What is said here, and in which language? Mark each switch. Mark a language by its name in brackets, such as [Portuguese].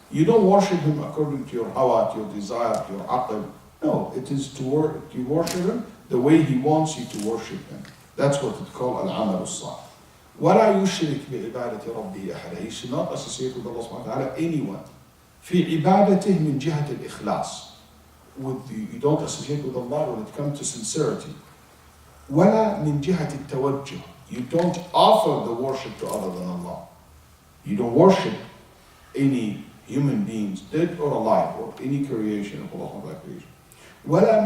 [English] You don't worship him according to your hawa, to your desire, to your aql. No, it is to worship him the way he wants you to worship him. That's what it's called al-amal as-salih. [Arabic] وَلَا يُشْرِكْ بِعِبَادَةِ رَبِّهِ أَحَدًا. [English] He should not associate with Allah subhanahu wa ta'ala anyone. [Arabic] في عبادته من جهة الإخلاص. [English] You don't associate with Allah when it comes to sincerity. [Arabic] وَلَا مِنْ جِهَةِ التَّوَجُّهِ. [English] You don't offer the worship to other than Allah. You don't worship any human beings, dead or alive, or any creation of Allah subhanahu wa ta'ala.